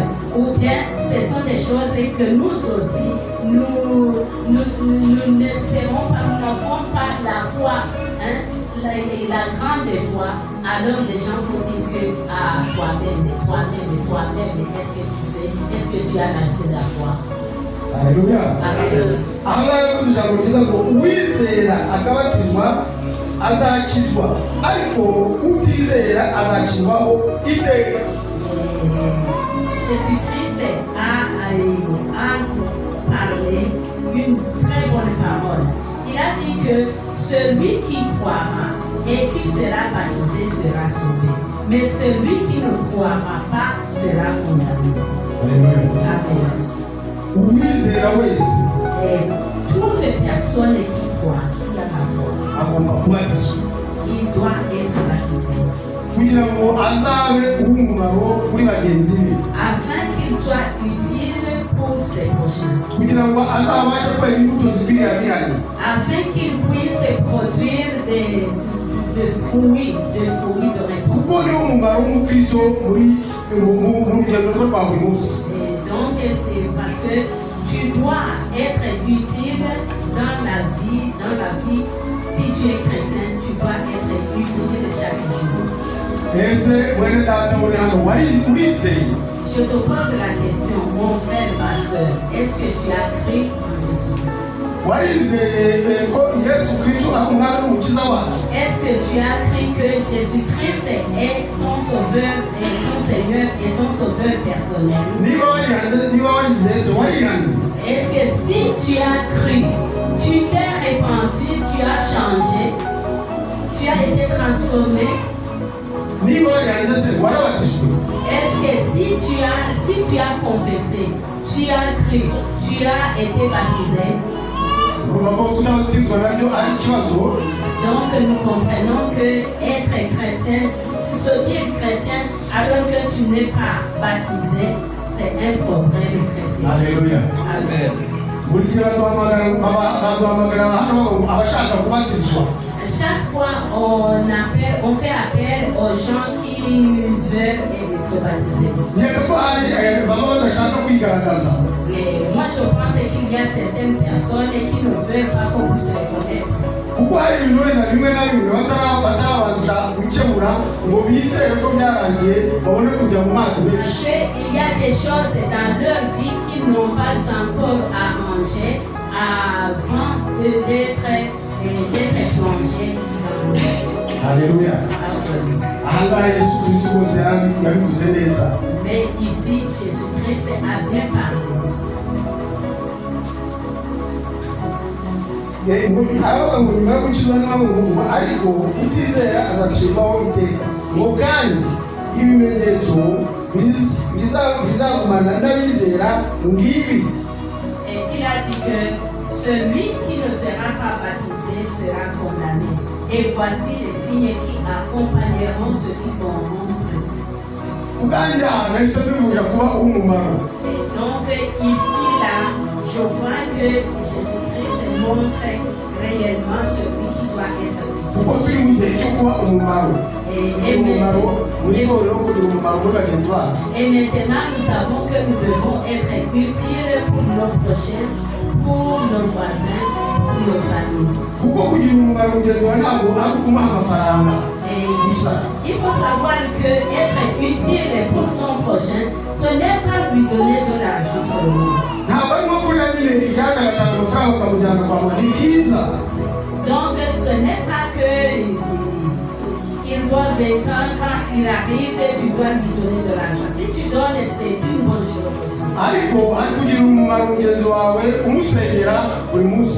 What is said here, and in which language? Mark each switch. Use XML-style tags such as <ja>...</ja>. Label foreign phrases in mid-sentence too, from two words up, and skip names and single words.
<fr>Ou bien ce sont des choses que nous aussi, nous n'espérons pas, nous n'avons pas la foi. la grande des fois, alors les gens vont dire que toi-même, est-ce que tu fais, est-ce que tu as la vie de la foi? Haleluya. Amen.</fr> <rw>Ahangaha yavuze ijambo ryiza ngo uwizera akabatizwa azakizwa ariko utizera azakizwaho iteka.</rw> <fr>Jésus-Christ a parlé une très bonne parole. Il a dit que celui qui croira et qui sera baptisé sera sauvé. Mais celui qui ne croira pas sera condamné. Amen.</fr> <rw>Uwizera wese</rw> <fr>Et toutes les personnes qui croient, qui ont la foi,</fr> <rw>agomba kubatizwa</rw> <fr>il doit être baptisé.</fr> <rw>kugira ngo azabe uw'umumaro kuri bagenzi be,</rw> <fr>Afin qu'il soit utile pour ses prochains.</fr> <rw>kugira ngo azabashe kwera imbuto zikwiriye abihanye,</rw> <fr>Afin qu'il puisse produire des fruits de récolte.</fr> <rw>kuko niwo mumaro w'umukristo mu rugendo rwe rwa buri munsi.</rw> <fr>Et donc c'est parce que tu dois être utile dans la vie. Si tu es chrétien, tu dois être utile chaque jour.</fr> <rw>Ese mwene data uri hano urizeye?</rw> <fr>Je te pose la question, mon frère, ma soeur, est-ce que tu as cru en Jésus?</fr> <rw>Warizeye ko Yesu Kristo ari umwami n'umukiza wacu?</rw> <fr>Est-ce que tu as cru que Jésus-Christ est ton sauveur et ton Seigneur et ton sauveur personnel?</fr> <rw>Niba warizeye se warihanye?</rw> <fr>Est-ce que si tu as cru, tu t'es répandu, tu as changé, tu as été transformé?</fr> <rw>Niba warihanye se warabatijwe?</rw> <fr>Est-ce que si tu as confessé, tu as cru, tu as été baptisé?</fr> <rw>Urumva ko kutabatizwa nabyo ari ikibazo.</rw> <fr>Donc nous comprenons que être chrétien, se dire chrétien alors que tu n'es pas baptisé, c'est un problème chrétien. Haleluya. Amen.</fr> <rw>Buri gihe baduhamagara hano abashaka kubatizwa.</rw> <fr>Chaque fois on fait appel aux gens qui veulent se baptiser.</fr> <rw>Nkeka ko hari baba badashaka kwigaragaza.</rw> <fr>Mais moi je pense qu'il y a certaines personnes qui ne veulent pas qu'on puisse les connaître.</fr> <rw>Kuko hari ibintu wenda bimwe na bimwe batarabanza gukemura ngo bizere ko byarangiye babone kujya mu mazi menshi.</rw> <fr>Il y a des choses dans leur vie qu'ils n'ont pas encore arrangées avant d'être plongés dans l'eau. Haleluya.</fr> <rw>Ahangaha Yesu Kristo rwose yabivuze neza.</rw> <fr>Mais ici, Jésus-Christ a bien parlé.</fr> <rw>Aravuga ngo nyuma yo gukizwa n'amahugurwa ariko utizera azacirwaho iteka, ngo kandi ibimenyetso bizagumana n'abizera ngibi.</rw> <fr>Et il a dit que celui qui ne sera pas baptisé sera condamné. Et voici les signes qui accompagneront ceux qui auront cru.</fr> <rw>Ubwanjye aha nahise mbivuga kuba uw'umumaro.</rw> <fr>Et donc ici là, je vois que Jésus-Christ montre réellement celui qui doit être.</fr> <rw>Kuko turi mu gihe cyo kuba umumaro. Umumaro muri torero kugira umumaro muri bagenzi bacu.</rw> <fr>Et maintenant nous savons que nous devons être utiles pour nos prochains, pour nos voisins, pour nos amis.</fr> <rw>Kuko kugira umumaro mugenzi wawe ntabwo ari ukumuha amafaranga gusa.</rw> <fr>Il faut savoir que être utile pour ton prochain, ce n'est pas lui donner de l'argent seulement.</fr> <rw>Ntabwo arimo kurya nyine iyagaragaza amafaranga ukamujyana kwa muganga ni byiza.</rw> <fr>Donc ce n'est pas que il doit quand il arrive, tu dois lui donner de l'argent. Si tu donnes, c'est une bonne chose aussi.</fr> <rw>Ariko ari kugira umumaro mugenzi wawe umusengera buri munsi.</rw>